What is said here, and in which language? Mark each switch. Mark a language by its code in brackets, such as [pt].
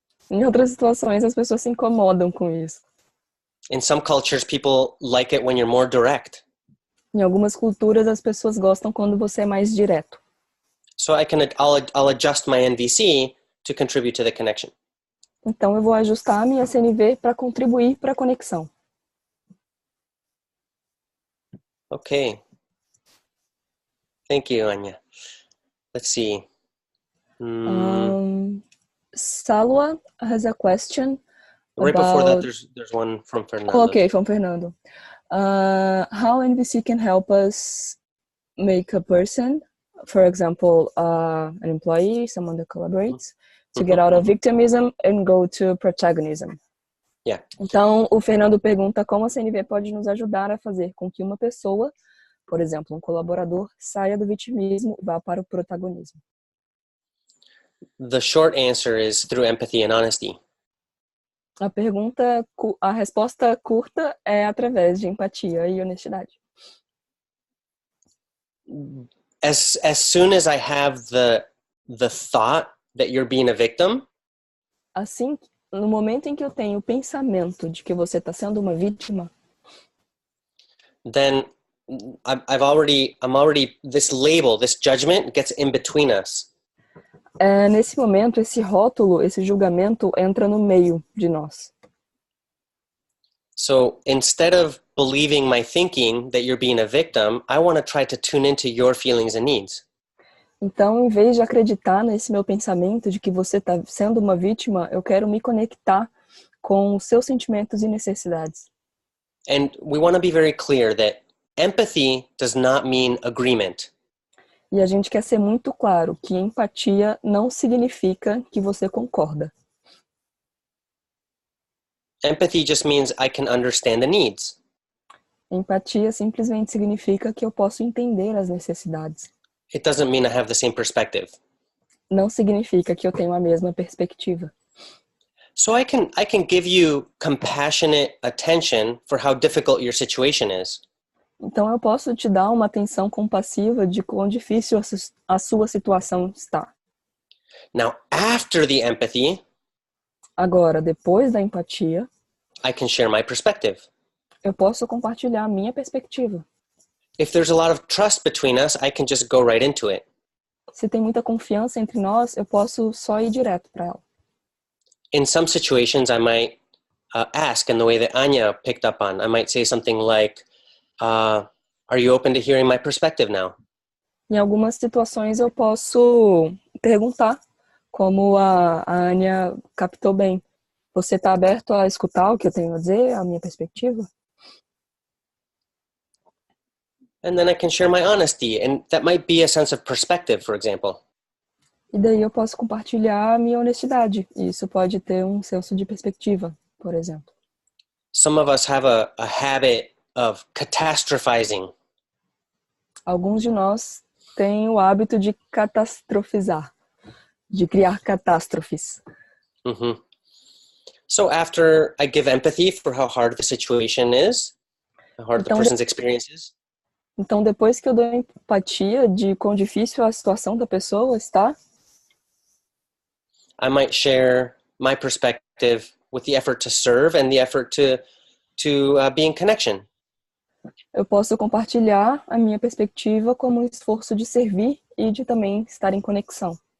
[pt] Em outras situações, as pessoas se incomodam com isso. [en] In some cultures, people like it when you're more direct. [pt] Em algumas culturas, as pessoas gostam quando você é mais direto. [en] So I'll adjust my NVC to contribute to the connection. [pt] Então eu vou ajustar a minha CNV para contribuir para a conexão. [en] Okay. Thank you, Anya. Let's see. Salwa has a question. Right before that, there's one from Fernando. Okay, from Fernando. How NVC can help us make a person, for example, an employee, someone that collaborates, to get out of victimism and go to protagonism. Yeah. [pt] Então, o Fernando pergunta como a CNV pode nos ajudar a fazer com que uma pessoa, por exemplo, um colaborador, saia do vitimismo e vá para o protagonismo. [en] The short answer is through empathy and honesty. [pt] A resposta curta é através de empatia e honestidade. [en] As soon as I have the thought that you're being a victim, [pt] assim, no momento em que eu tenho o pensamento de que você está sendo uma vítima, [en] then I'm already this label, this judgment gets in between us. [pt] Nesse momento, esse rótulo, esse julgamento entra no meio de nós. [en] So instead of believing my thinking that you're being a victim, I want to try to tune into your feelings and needs. [pt] Então, em vez de acreditar nesse meu pensamento de que você está sendo uma vítima, eu quero me conectar com os seus sentimentos e necessidades. [en] And we want to be very clear that empathy does not mean agreement. [pt] E a gente quer ser muito claro que empatia não significa que você concorda. [en] Empathy just means I can understand the needs. [pt] Empatia simplesmente significa que eu posso entender as necessidades. [en] It doesn't mean I have the same perspective. [pt] Não significa que eu tenho a mesma perspectiva. [en] So I can give you compassionate attention for how difficult your situation is. [pt] Então eu posso te dar uma atenção compassiva de quão difícil a sua situação está. [en] Now, after the empathy, [pt] agora, depois da empatia, [en] I can share my perspective. [pt] Eu posso compartilhar a minha perspectiva. [en] If there's a lot of trust between us, I can just go right into it. [pt] Se tem muita confiança entre nós, eu posso só ir direto para ela. [en] In some situations, I might ask in the way that Anya picked up on. I might say something like, are you open to hearing my perspective now? [pt] Em algumas situações eu posso perguntar Como a Anya captou bem. Você está aberto a escutar o que eu tenho a dizer, a minha perspectiva? [en] And then I can share my honesty, and that might be a sense of perspective, for example. [pt] E daí eu posso compartilhar a minha honestidade. E isso pode ter um senso de perspectiva, por exemplo. [en] Some of us have a habit of catastrophizing. [pt] Alguns de nós têm o hábito de catastrofizar, de criar catástrofes. Mm-hmm. [en] So after I give empathy for how hard the situation is, how hard the person's experience is, [pt] então, depois que eu dou empatia de quão difícil a situação da pessoa está, [en] I might share my perspective with the effort to serve and the effort to be in connection. [pt] Eu posso compartilhar a minha perspectiva como um esforço de servir e de também estar em conexão.